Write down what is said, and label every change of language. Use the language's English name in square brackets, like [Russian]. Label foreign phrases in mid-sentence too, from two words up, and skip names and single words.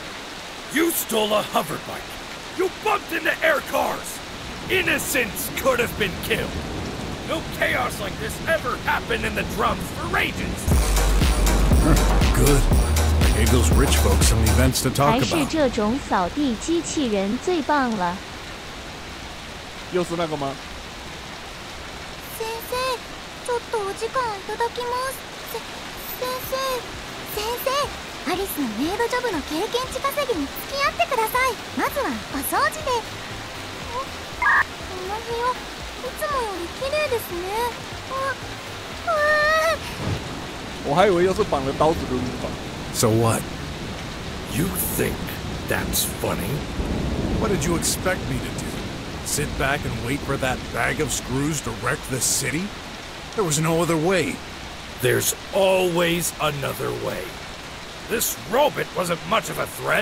[English] You stole a hoverbike. You bumped into air cars. Innocents could have been killed. No chaos like this ever happened in the drums for ages. Good. Gave those rich folks some events to talk [Chinese] 还是 [English] about. [Chinese] 这种扫地机器人最棒了。又是那个吗？ [Japanese] 先生、ちょっとお時間いただきます。先生、アリスのメイドジョブの経験値稼ぎに付き合ってください。まずはお掃除で。この部屋、いつもより綺麗ですね。 [Chinese] 我还以为又是绑了刀子的录法。 [English] So what? You think that's funny? What did you expect me to do? Sit back and wait for that bag of screws to wreck the city? There was no other way. There's always another way. This robot wasn't much of a threat.